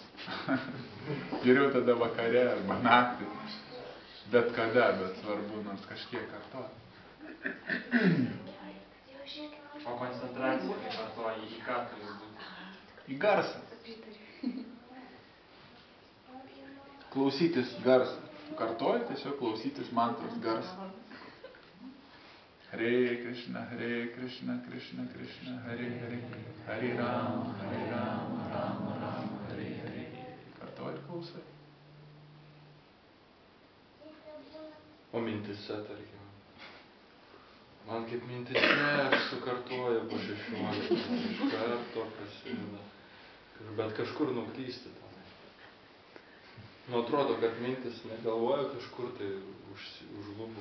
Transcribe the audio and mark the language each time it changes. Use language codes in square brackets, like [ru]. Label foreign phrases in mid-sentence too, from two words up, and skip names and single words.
[lt] Geriau tada vakare arba naktį, bet kada, bet svarbu nors kažkiek kartuot. O koncentracija, kai kartuoji, į ką turi būti? Į garsą. Klausytis garsą. Kartuoji tiesiog klausytis mantros garsą. [sa] Hare Krishna, Krishna Krishna, Hare Hare, Hare Rama, Rama Rama, Hare Hare. [lt] Kartuoji klausai. O mintise, tarkim. Man kaip mintise, aš sukartuoju po 16, iš karto prasideda. Bet kažkur nuklysti tenai. Nu, atrodo, kad mintis negalvoja kažkur tai užlubu.